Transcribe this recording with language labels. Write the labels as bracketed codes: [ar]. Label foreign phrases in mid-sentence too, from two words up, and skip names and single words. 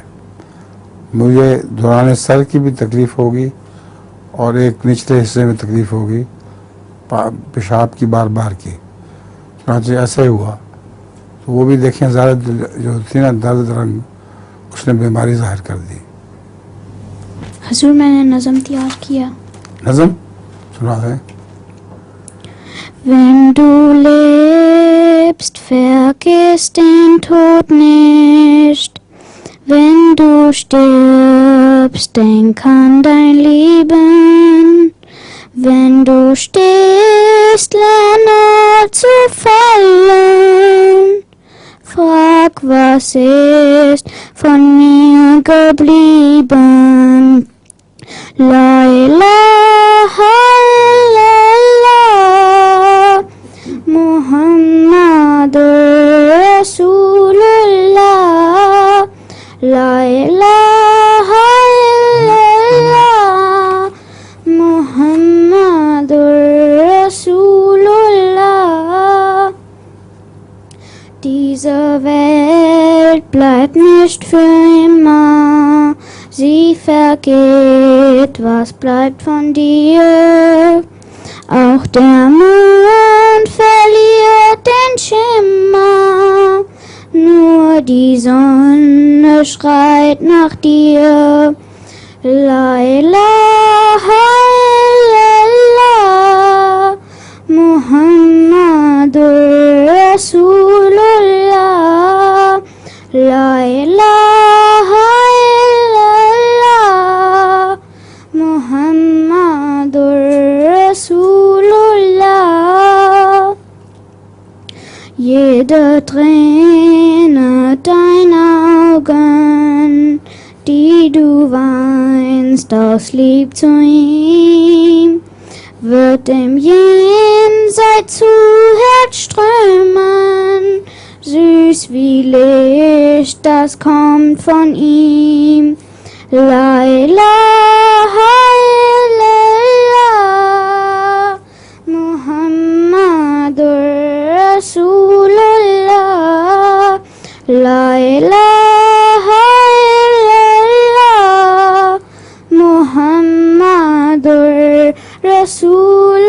[ur] مجھے دوران سر کی بھی تکلیف ہوگی اور ایک نچلے حصے میں تکلیف ہوگی پیشاب کی بار بار کی. چنانچہ ایسا ہی ہوا. تو وہ بھی دیکھیں زرد جو تھی نا درد رنگ، اس نے بیماری ظاہر کر دی. حضور میں نے نظم تیار کیا. نظم سنا دیں. [de] Wenn du lebst, vergisst den Tod nicht. Wenn du stirbst, denk an dein Leben. Wenn du stehst, lerne zu fallen. Frag, was ist von mir geblieben? [ar] لا إله إلا الله، محمد رسول الله. لا إله إلا الله، محمد رسول الله. [de] Diese Welt bleibt nicht für immer, sie vergeht, was bleibt von dir? Auch der Mond verliert den Schimmer, nur die Sonne schreit nach dir. [ar] لا إله إلا الله، محمد رسول الله. لا إله إلا الله، محمد رسول الله. [de] Jede Träne deiner Augen, die du weinst aus Lieb zu ihm, wird im Jenseits zu Herz strömen, süß wie Licht, das kommt von ihm. [ar] لا إله إلا الله، محمد رسول الله. لا إله إلا الله، محمد رسول الله.